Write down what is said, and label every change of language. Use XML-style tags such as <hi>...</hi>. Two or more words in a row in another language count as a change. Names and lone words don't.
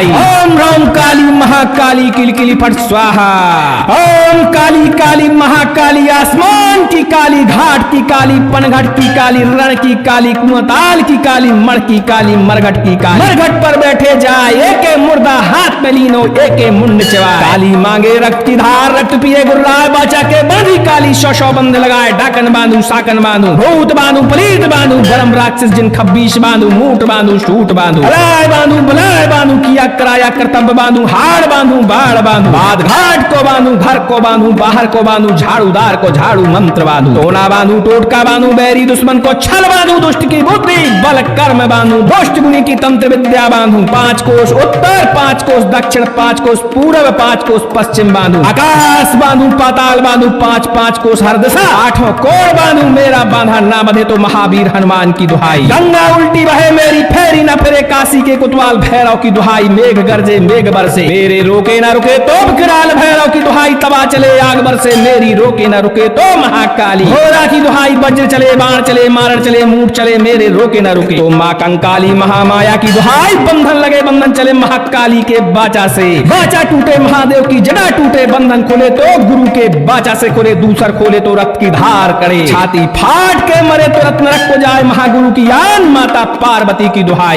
<hi>ओम राम काली महाकाली किलकिली फट स्वाहा, ओम काली काली महाकाली आसमान की काली, घाट की काली, पनघट की काली, रण की काली, कुआताल की काली, मण की काली, मरघट की काली, मरघट पर बैठे जाए, एके मुर्दा हाथ में लीनो एके मुंड चबाए, काली मांगे रक्त की धार रक्त पिए गुर्राए, बाचा के बांधी काली सौ सौ बंध लगाए, डाकन बांधू साकन बांधू भूत बांधू पलीत बांधू, बरम राक्षस जिन खब्बीश बांधू, मूठ बांधू सूट बांधू, अलाय बांधू बलाय बांधू, किया कराया करतब बांधू, हाड़ बांधू बाढ़ बांधू, बाद घाट को बांधू घर को बांधू बाहर को बांधू, झाड़ूदार को झाड़ू मंत्र बांधू, टोना बांधू टोटका बांधू, बैरी दुश्मन को छल बांधू, दुष्ट की बुद्धि बल कर्म बांधू, दुष्ट गुनी की तंत्र विद्या बांधू, 5 कोस उत्तर 5 कोस दक्षिण 5 कोस पूर्व 5 कोस पश्चिम बांधू, आकाश बांधू पाताल बांधू, 5 कोस हर दिशा 8 कोण बांधू, मेरा बांधा ना बंधे तो महावीर हनुमान की दुहाई, गंगा उल्टी बहे मेरी फेरी ना फिरे काशी के कोतवाल भैरव की दुहाई, मेघ गरजे मेघ बरसे मेरे रोके ना रुके तो विकराल भैरव की दुहाई, तवा चले आग बरसे मेरी रोके ना रुके तो महाकाली घोड़ा की दुहाई, वज्र चले बाण चले मारण चले मूठ चले मेरे रोके ना रुके तो माँ कंकाली महामाया की दुहाई, बंधन लगे बंधन चले महाकाली के बाचा से, बाचा टूटे महादेव की जड़ा टूटे, बंधन खोले तो गुरु के बाचा से खोले, दूसर खोले तो रक्त की धार करे, छाती फाट के मरे तो रत्न नरक को जाए, महागुरु की आन माता पार्वती की दुहाई।</hi>